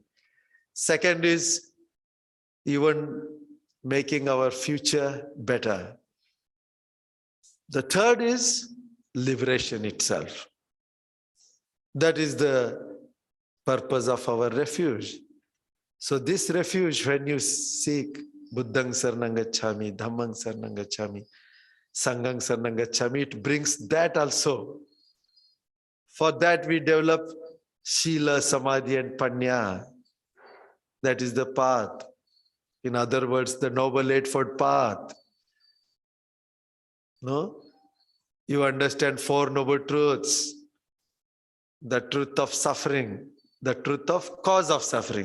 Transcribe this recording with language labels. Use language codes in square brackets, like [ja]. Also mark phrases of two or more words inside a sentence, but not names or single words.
[en] Second is even making our future better. The third is liberation itself. That is the purpose of our refuge. So this refuge, when you seek [pi] Buddhang Saranang Gacchami, Dhammang Saranang Gacchami, Sanghang Saranang Gacchami, [en] it brings that also. For that we develop Shila, Samadhi and Panya. That is the path. In other words, the Noble Eightfold Path. No? You understand Four Noble Truths. The truth of suffering, the truth of cause of suffering.